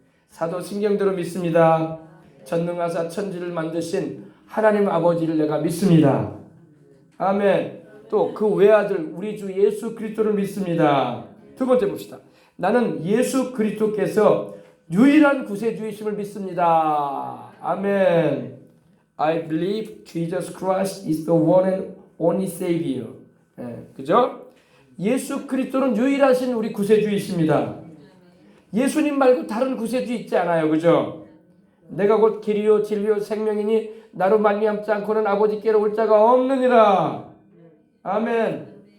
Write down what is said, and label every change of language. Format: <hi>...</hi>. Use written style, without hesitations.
<ko>사도신경대로 믿습니다. 전능하사 천지를 만드신 하나님 아버지를 내가 믿습니다. 아멘. 또 그 외아들 우리 주 예수 그리스도를 믿습니다. 두 번째 봅시다. 나는 예수 그리스도께서 유일한 구세주이심을 믿습니다. 아멘.</ko> <en>I believe Jesus Christ is the one and only Savior.</en> <ko>그죠? 예수 그리스도는 유일하신 우리 구세주이십니다. 예수님 말고 다른 구세주 있지 않아요. 그죠? 내가 곧 길이요 진리요 생명이니 나로 말미암지 않고는 아버지께로 올 자가 없느니라. 아멘.</ko>